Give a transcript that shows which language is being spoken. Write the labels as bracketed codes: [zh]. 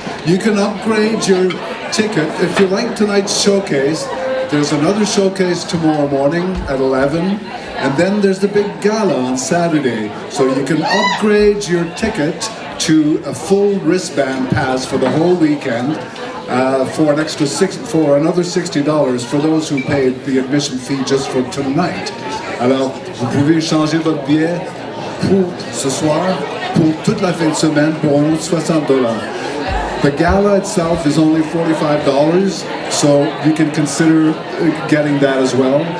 [en] You can upgrade your ticket. If you like tonight's showcase, there's another showcase tomorrow morning at 11, and then there's the big gala on Saturday. So you can upgrade your ticket to a full wristband pass for the whole weekend for an extra for another $60 for those who paid the admission fee just for tonight. [fr] Alors, vous pouvez changer votre billet pour ce soir, pour toute la fin de semaine, pour un autre $60. [en] The gala itself is only $45, so you can consider getting that as well.